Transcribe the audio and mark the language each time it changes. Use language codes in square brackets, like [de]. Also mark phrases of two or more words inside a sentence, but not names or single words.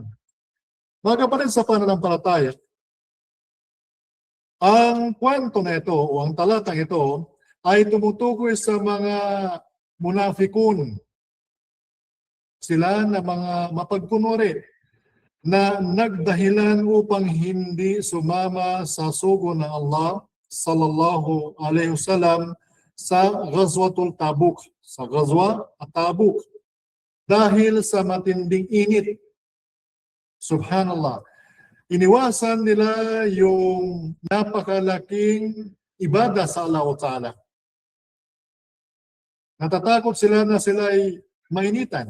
[tl] Mga kapatid sa pananampalataya, ang kwento na ito o ang talatang ito ay tumutukoy sa mga munafikun. Sila na mga mapagkunwari na nagdahilan upang hindi sumama sa sugo ng Allah [ar] صلى الله عليه وسلم [tl] sa Ghazwatul Tabuk, sa Ghazwa at Tabuk, dahil sa matinding init. Subhanallah. Iniwasan nila yung napakalaking ibada sa [ar] الله تعالى. [tl] Natatakot sila na sila ay mainitan.